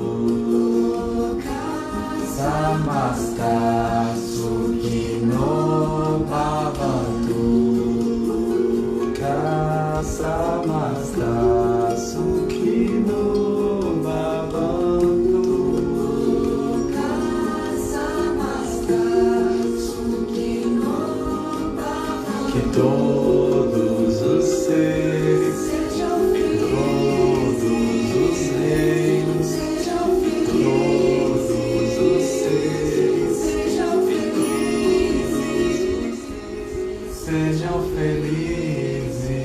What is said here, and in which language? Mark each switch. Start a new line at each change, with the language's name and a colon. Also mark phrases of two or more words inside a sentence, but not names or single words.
Sanskrit: समस्ता सुखिनो भवन्तु. समस्ता सुखिनो भवन्तु. समस्ता सुखिनो भवन्तु.
Portuguese: Que todos os seres sejam felizes, todos os reinos sejam felizes, todos os seres sejam felizes, sejam felizes.